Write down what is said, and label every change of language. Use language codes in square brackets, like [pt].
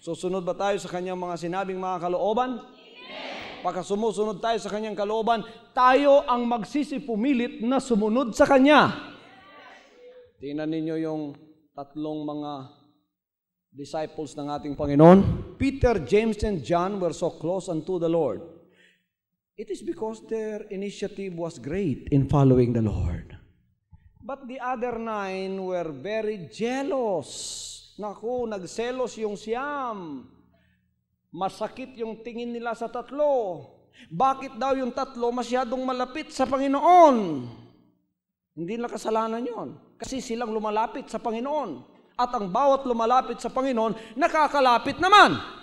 [tl] Susunod ba tayo sa kanyang mga sinabing mga kalooban? Amen. Pagka sumusunod tayo sa kanyang kalooban, tayo ang magsisipumilit na sumunod sa kanya. Tingnan ninyo yung tatlong mga disciples ng ating Panginoon. [en] Peter, James, and John were so close unto the Lord. It is because their initiative was great in following the Lord. But the other 9 were very jealous. [tl] Naku, nagselos yung siyam. Masakit yung tingin nila sa tatlo. Bakit daw yung tatlo masyadong malapit sa Panginoon? Hindi na kasalanan yon. Kasi silang lumalapit sa Panginoon. At ang bawat lumalapit sa Panginoon, nakakalapit naman.